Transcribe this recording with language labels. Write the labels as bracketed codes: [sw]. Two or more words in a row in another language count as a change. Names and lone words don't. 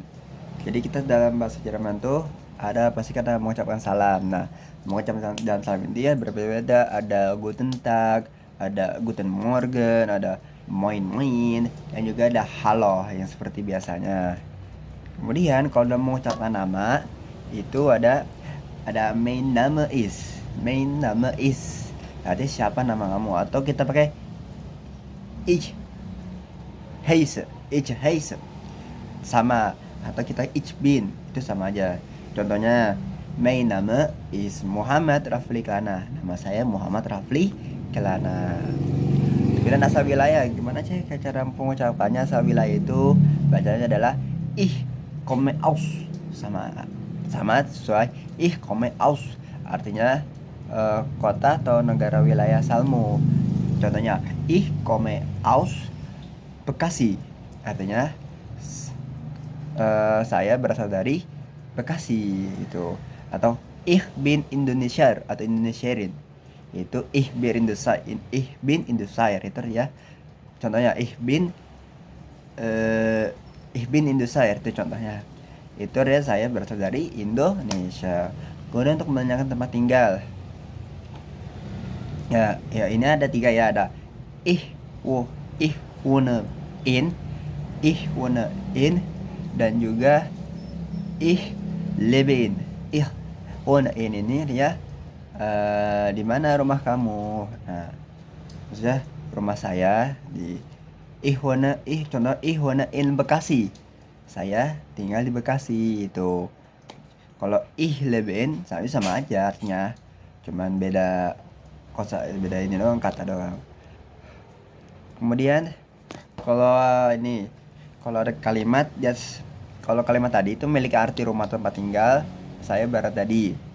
[id] Jadi kita dalam bahasa Jerman tuh ada pasti kata mengucapkan salam. Nah, mengucapkan dalam salam dia berbeda-beda. [de] Ada Guten Tag, ada Guten Morgen, ada Moin Moin, [id] dan juga ada Halo yang seperti biasanya. Kemudian kalau udah mengucapkan nama itu ada [de] mein Name ist. Mein Name ist. [id] Artinya siapa nama kamu, atau kita pakai [de] ich heiße [id] sama, atau kita [de] ich bin [id] itu sama aja. Contohnya [de] mein Name is [id] Muhammad Rafli Kelana, nama saya Muhammad Rafli Kelana. Kemudian asal wilayah, gimana sih cara pengucapannya? Asal wilayah itu bacanya adalah [de] ich komme aus, [id] sama sesuai [de] ich komme aus, [id] artinya kota atau negara wilayah asalmu. Contohnya [de] ich komme aus [id] Bekasi, artinya saya berasal dari Bekasi itu. Atau [de] ich bin Indonesier [id] atau Indonesiarin, itu [de] ich bin Indonesier [id] itu ya. Contohnya [de] ich bin Indonesier [id] itu contohnya. Itu ya, saya berasal dari Indonesia. Kemudian untuk menanyakan tempat tinggal, ya ini ada 3 ya, ada [de] ich wohne in, [id] dan juga [de] ich lebe in. Ich wohne in [id] ini dia di mana rumah kamu. Nah, maksudnya rumah saya di contoh [de] ich wohne in [id] Bekasi, saya tinggal di Bekasi itu. Kalau [de] ich lebe in [id] sama aja artinya, cuman beda beda ini doang, kata doang. Kemudian kalau ada kalimat kalau kalimat tadi itu memiliki arti rumah tempat tinggal, saya barat tadi.